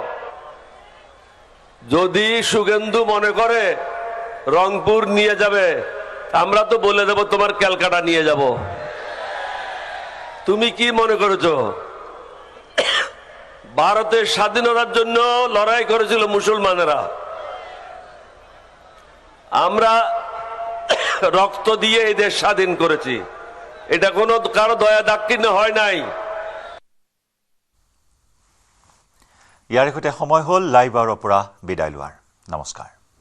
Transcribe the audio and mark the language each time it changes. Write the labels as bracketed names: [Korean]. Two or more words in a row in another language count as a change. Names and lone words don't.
[Bangla] যদি শুভেন্দু মনে করে রংপুর নিয়ে যাবে আমরা তো বলে দেব তোমার ক্যালকাটা নিয়ে যাব তুমি কি মনে করেছো ভারতের স্বাধীনতার জন্য লড়াই করেছিল মুসলমানেরা আমরা রক্ত দিয়ে এই দেশ স্বাধীন করেছি এটা কোনো কারো দয়া দাক্ষিণ্য হয় নাই [Assamese] ইয়াৰ সৈতে সময় হ'ল লাইভ আৱাৰৰ পৰা বিদায় লোৱাৰ নমস্কাৰ